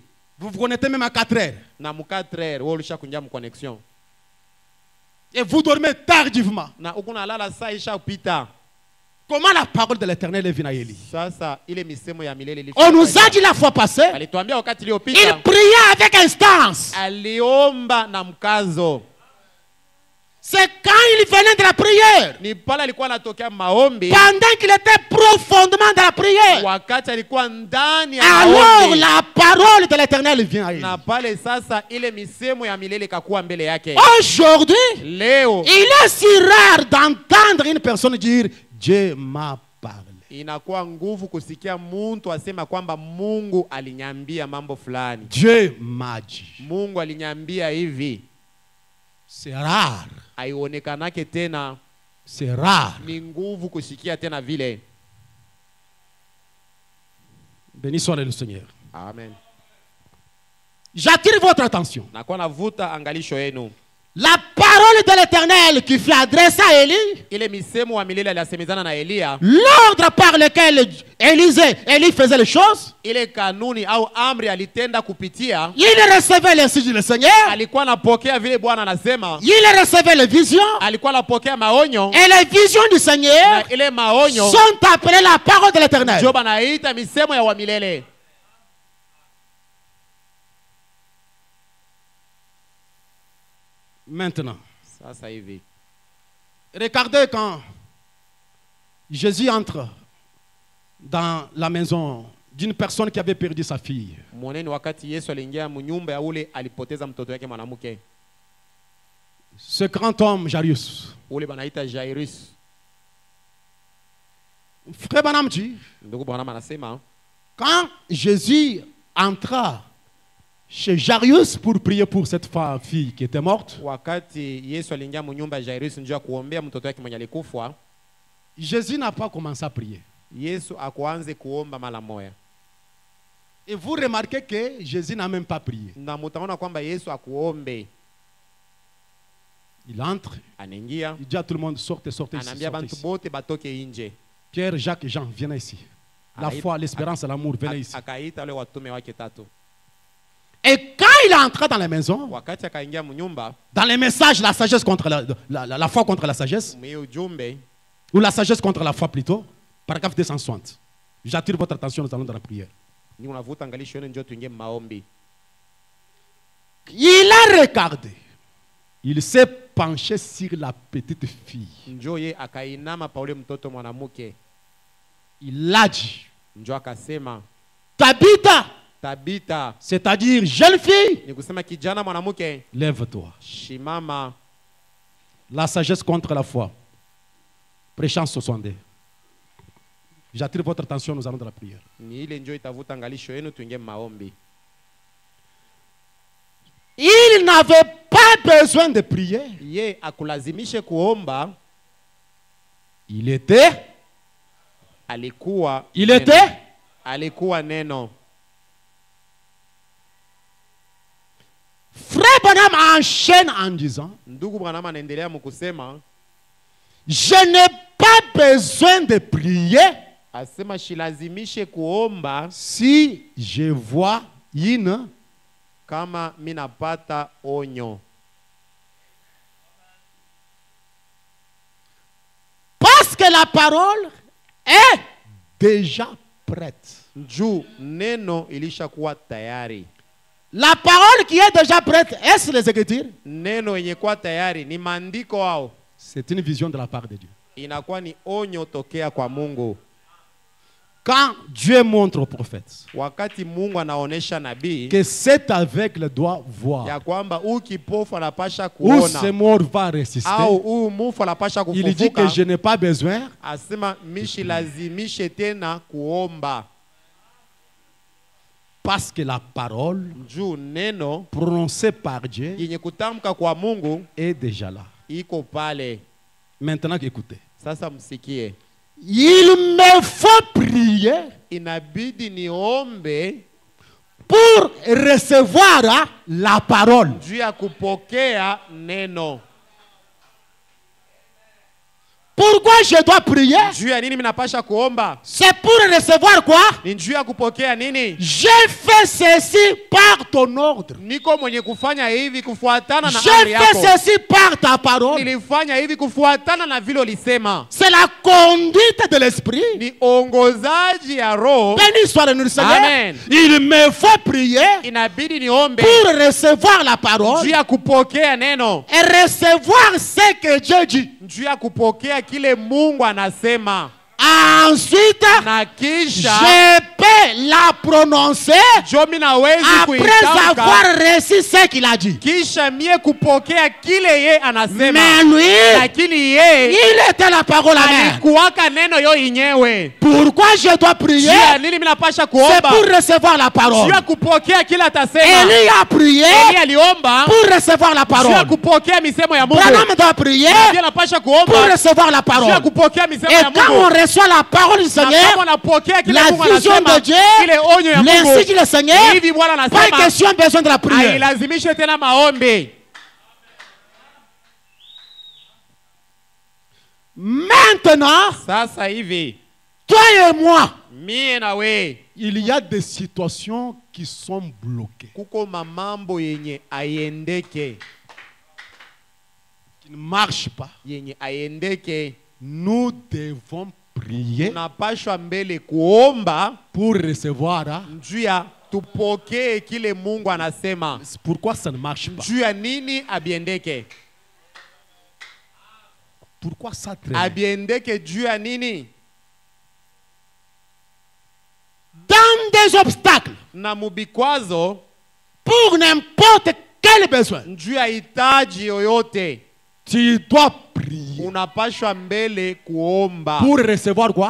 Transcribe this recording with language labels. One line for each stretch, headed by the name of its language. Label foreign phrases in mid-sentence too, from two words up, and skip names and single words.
French: Vous vous connectez même à 4 heures.
Swahili: Na mu 4 heures, wewe ulishakunja mu connexion.
French: Et vous dormez tardivement.
Swahili: Na ukuna lala saa ishapita.
French: Comment la parole de l'Éternel est venue à Élie?
Swahili: Sasa ile misemo ya milele ilifika.
French: On nous a dit la fois passée,
Swahili: Alituambia wakati iliyopita.
French: il priait avec instance.
Swahili: Aliomba na mkazo.
French: C'est quand il venait de la prière,
Swahili: Ni pale alikuwa anatokea maombi.
French: pendant qu'il était profondément dans la prière,
Swahili: Wakati alikuwa ndani ya
French: alors
Swahili: maombi.
French: la parole de l'Éternel vient à Élie.
Swahili: Na pale sasa ile misemo ya milele ikakuwa mbele yake.
French: Aujourd'hui,
Swahili: Leo
French: il est si rare d'entendre une personne dire Dieu m'a parlé.
Swahili: inakuwa nguvu kusikia mtu asema kwamba Mungu alinyambia mambo fulani.
French: Dieu m'a dit.
Swahili: Mungu alinyambia hivi.
French: C'est rare.
Swahili: Haionekanake tena.
French: C'est rare.
Swahili: Ni nguvu kusikia tena vile.
French: Béni soit le Seigneur.
Swahili: Amen.
French: J'attire votre attention.
Swahili: Nakuwa navuta angalisho yenu.
French: La parole de l'Éternel qui fut adressée à Élie,
Swahili: Ile misemo wa milele alisemezana na Elia.
French: l'ordre par lequel Élie faisait les choses,
Swahili: Ile kanuni au amri alitenda kupitia.
French: il recevait les signes du Seigneur,
Swahili: Alikuwa anapokea vile Bwana anasema.
French: il recevait les visions,
Swahili: Alikuwa anapokea maonyo.
French: et les visions du Seigneur
Swahili: Na ile maonyo
French: sont appelées la parole de l'Éternel.
Swahili: Job anaita misemo ya wa milele.
French: Maintenant,
Swahili: Sasa hivi.
French: regardez quand Jésus entre dans la maison d'une personne qui avait perdu sa fille.
Swahili: Mwoneni wakati Yesu aliingia mnyumba ya ule alipoteza mtoto wake mwanamke.
French: Ce grand homme, Jairus.
Swahili: Ule banaita Jairus.
French: Frère Branham dit,
Swahili: Ndugu Branham anasema
French: quand Jésus entra chez Jairus pour prier pour cette fille qui était morte,
Swahili: wakati Yesu aliingia mnyumba ya Jairus njoo ya kuombea mtoto wake mwenye alikufa,
French: Jésus n'a pas commencé à prier.
Swahili: Yesu akuanze kuomba mara moja.
French: Et vous remarquez que Jésus n'a même pas prié.
Swahili: Na mtaona kwamba Yesu akuombe.
French: Il entre,
Swahili: Anaingia,
French: il dit à tout le monde, sortez, sortez ici.
Swahili: anaambia
French: Sortez
Swahili: bantu
French: ici.
Swahili: bote batoke nje.
French: Pierre, Jacques et Jean, viennent ici. La foi, l'espérance et l'amour, venez ici.
Swahili: Akaita wale watume wake tatu.
French: Et quand il est entré dans la maison,
Swahili: Wakati akaingia mnyumba,
French: dans les messages, la sagesse contre la foi contre la sagesse,
Swahili: mwe ujumbe
French: ou la sagesse contre la foi plutôt, paragraphe 260. J'attire votre attention, nous allons dans la prière.
Swahili: ni unavuta angalisho yenu njoo tuingie maombi.
French: Il a regardé. Il s'est penché sur la petite fille.
Swahili: Njoo ye akainama pa ule mtoto mwanamke.
French: Il a dit,
Swahili: Njoo akasema,
French: Tabitha,
Swahili: Tabita,
French: c'est-à-dire jeune fille,
Swahili: ni kusema kijana mwanamke,
French: lève-toi.
Swahili: shimama.
French: La sagesse contre la foi. Prêchant 62. J'attire votre attention, nous allons dans la prière.
Swahili: Ni ile njoo itavuta angalisho yenu tuingie maombi.
French: Il n'avait pas besoin de prier.
Swahili: Ye akulazimishe kuomba,
French: Il était
Swahili: alikuwa neno.
French: Frère Branham enchaîne en disant,
Swahili: Ndugu Branham anaendelea mkusema,
French: je n'ai pas besoin de prier
Swahili: asema shilazimishe kuomba
French: si je vois une
Swahili: kama minapata onyo.
French: parce que la parole est déjà prête.
Swahili: Njuu neno ilishakuwa tayari.
French: La parole qui est déjà prête, est-ce les Écritures?
Swahili: Neno yenye kuwa tayari ni maandiko ao.
French: C'est une vision de la part de Dieu.
Swahili: Inakuwa ni onyo tokea kwa Mungu.
French: Quand Dieu montre au prophète
Swahili: wakati Mungu anaonesha nabii
French: que cet aveugle doit voir,
Swahili: ya kwamba huyu kipofu anapasha
French: ou ce
Swahili: kuona
French: mort va résister,
Swahili: au huyu mufu anapasha
French: il dit que
Swahili: kufufuka,
French: je n'ai pas besoin
Swahili: asema mishilazimishe tena kuomba,
French: parce que la parole
Swahili: juu neno
French: prononcée par Dieu
Swahili: yenye kutamka kwa Mungu
French: est déjà là.
Swahili: iko pale.
French: Maintenant, écoutez.
Swahili: Sasa msikie,
French: Il me faut prier
Swahili: inabidi niombe
French: pour recevoir la parole.
Swahili: juu ya kupokea neno.
French: Pourquoi je dois prier?
Swahili: Juu ya nini minapasha kuomba?
French: C'est pour recevoir quoi?
Swahili: Ni juu ya kupokea nini?
French: J'ai fait ceci par ton ordre.
Swahili: Niko mwenye kufanya hivi kufuatana na amri
French: J'ai fait
Swahili: yako.
French: ceci par ta parole.
Swahili: Nilifanya hivi kufuatana na vile ulisema.
French: C'est la conduite de l'esprit.
Swahili: Ni ongozaji ya roho.
French: Béni soit le nom du Seigneur.
Swahili: Amen.
French: Il me faut prier
Swahili: Inabidi niombe
French: pour recevoir la parole
Swahili: juu ya kupokea neno,
French: et recevoir ce que Dieu dit.
Swahili: juu ya kupokea kile Mungu anasema,
French: Ensuite,
Swahili: na kisha
French: je peux la prononcer
Swahili: jo mimi nawezi
French: après avoir
Swahili: kuitamka,
French: reçu ce qu'il a dit.
Swahili: kisha mie kupokea kile ye anasema.
French: Mais lui,
Swahili: Lakini ye
French: il était la parole à main.
Swahili: alikuwaka neno yo yenyewe.
French: Pourquoi je dois prier?
Swahili: Juu ya nini mimi napasha
French: C'est
Swahili: kuomba?
French: pour recevoir la
Swahili: Juu
French: parole.
Swahili: ya kupokea kile atasema.
French: Élie a prié
Swahili: Eli aliomba
French: pour recevoir la
Swahili: juu ya
French: parole.
Swahili: kupokea misemo ya Mungu.
French: Branham doit prier
Swahili: Pia napasha
French: pour
Swahili: kuomba
French: recevoir la
Swahili: juu ya
French: parole.
Swahili: kupokea misemo
French: Et
Swahili: ya
French: quand on
Swahili: Mungu.
French: reçoit la parole du
Swahili: Na
French: Seigneur,
Swahili: kama unapokea kile
French: la
Swahili: Mungu
French: vision
Swahili: anasema,
French: de Dieu,
Swahili: ile onyo ya l'insi Mungu,
French: dit le Seigneur,
Swahili: hivi Bwana
French: pas
Swahili: anasema,
French: question besoin de la prière.
Swahili: hailazimishe tena maombi.
French: Maintenant,
Swahili: Sasa hivi
French: toi et moi,
Swahili: mie na we
French: il y a des situations qui sont bloquées,
Swahili: kuko mamambo yenye aiendeke,
French: qui ne marchent pas.
Swahili: yenye aiendeke.
French: Nous devons prier
Swahili: Tunapashwa mbele kuomba
French: pour recevoir.
Swahili: juu ya tupokee kile Mungu anasema.
French: Pourquoi ça ne marche pas?
Swahili: Juu ya nini abiendeke?
French: Pourquoi ça traîne?
Swahili: Abiendeke juu ya nini?
French: Dans des obstacles,
Swahili: Na mubikwazo,
French: pour n'importe quel besoin,
Swahili: juu ya hitaji yoyote,
French: tu dois prier
Swahili: unapashwa mbele kuomba.
French: pour recevoir quoi?